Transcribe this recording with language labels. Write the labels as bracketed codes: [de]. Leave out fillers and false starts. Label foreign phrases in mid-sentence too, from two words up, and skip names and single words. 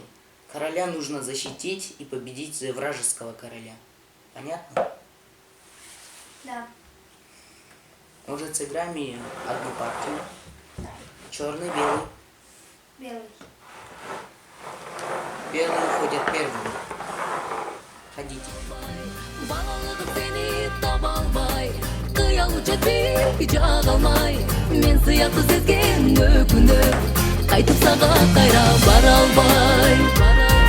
[ru] Короля нужно защитить и победить вражеского короля. Понятно? Да. Может, сыграем одну партию? Черный, белый. Белый. Белые ходят первыми. Ходите. [ky] Балалыгым сени таба албай, кыял учат бийик жага алмай. Мен сыяктуу сезген өкүнөт, кайтып сага кайра бара албай.